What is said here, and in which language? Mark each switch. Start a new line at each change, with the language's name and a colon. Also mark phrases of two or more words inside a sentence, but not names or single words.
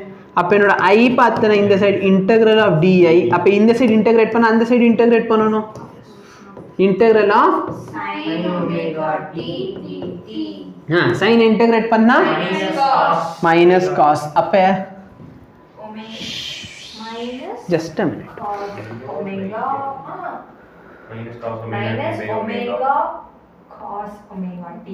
Tamil: அப்ப என்னோட I பார்த்தனா இந்த சைடு
English: integral of di,
Tamil: அப்ப இந்த சைடு இன்டகிரேட் பண்ண அந்த சைடு இன்டகிரேட் பண்ணனும்.
English: integral of sin omega t dt. sin integrate
Tamil: பண்ணா
English: minus cos.
Tamil: அப்ப
English: minus just a minute. cos omega minus cos omega minus by omega cos omega t.